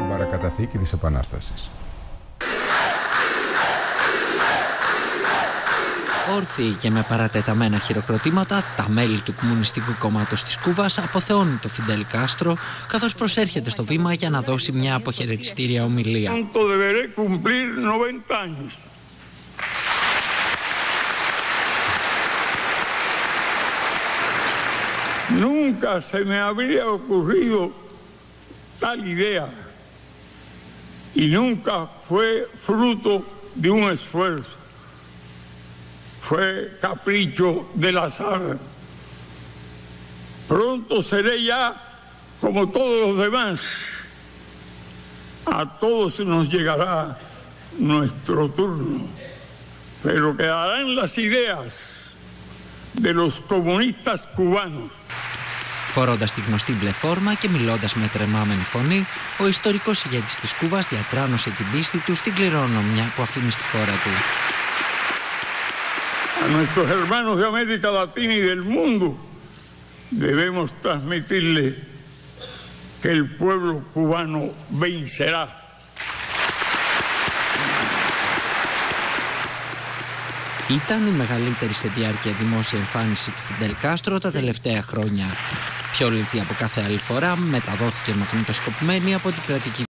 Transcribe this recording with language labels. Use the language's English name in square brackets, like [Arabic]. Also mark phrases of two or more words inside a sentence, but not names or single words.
[Greek] καταθήκη της Επανάστασης. Όρθιοι και με παρατεταμένα χειροκροτήματα, τα μέλη του Κομμουνιστικού Κόμματος της Κούβας αποθεώνουν το Φιντέλ Κάστρο, καθώς προσέρχεται στο βήμα για να δώσει μια αποχαιρετιστήρια ομιλία. [Spanish] Nunca se me habría ocurrido tal idea y nunca fue fruto de un esfuerzo. Fue capricho del azar. Pronto seré ya como todos los demás. A todos nos llegará nuestro turno, pero quedarán las ideas de los comunistas cubanos. [Greek] Φορώντας τη γνωστή μπλε φόρμα και μιλώντας με τρεμάμενη φωνή, ο ιστορικός ηγέτης της Κούβας διατράνωσε την πίστη του στην κληρονομιά που αφήνει στη χώρα του. [Spanish] A nuestros hermanos de América Latina y del mundo debemos transmitirle que el pueblo cubano vencerá. [Greek] Ήταν η μεγαλύτερη σε διάρκεια δημόσια εμφάνιση του Φιντέλ Κάστρο τα τελευταία χρόνια. Πιο λιτή από κάθε άλλη φορά, μεταδόθηκε μαγνητοσκοπημένη από την κρατική